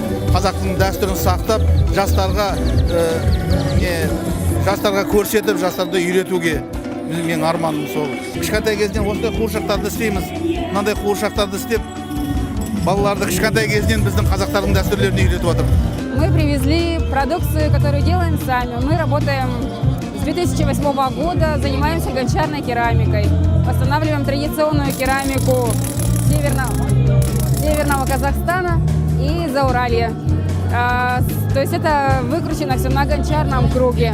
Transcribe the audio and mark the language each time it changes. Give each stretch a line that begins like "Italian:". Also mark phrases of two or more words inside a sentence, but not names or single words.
Kazakh: қазақтың дәстүрін сақтап, жастарға көрсетіп, жастарды үйретуге менің арманым сол. Кішкентай кезден осындай қуыршақтарды істейміз. Мынандай қуыршақтарды істеп, балаларды кішкентай кезден біздің қазақтардың дәстүрлерін үйретіп отырмыз.
Russian: Мы привезли продукцию, которую делаем сами. Мы работаем с 2008 года, занимаемся гончарной керамикой. Восстанавливаем традиционную керамику северного Казахстана и Зауралья. То есть это выкручено все на гончарном круге.